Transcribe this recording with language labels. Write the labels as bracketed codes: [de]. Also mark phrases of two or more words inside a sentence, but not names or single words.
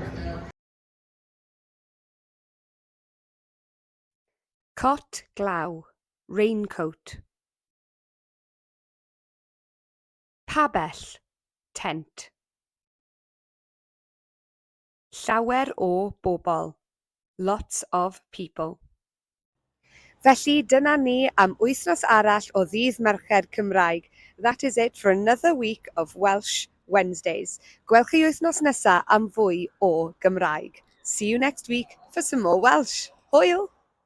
[cy] Cot glaw, raincoat. Pabell, tent. Llawer o bobl, [en] lots of people. [cy] Felly dyna ni am wythnos arall o Ddydd Mercher Cymraeg. [en] That is it for another week of Welsh Wednesdays. [cy] Gwelch chi wythnos nesa am fwy o Gymraeg. [en] See you next week for some more Welsh. [cy] Hwyl!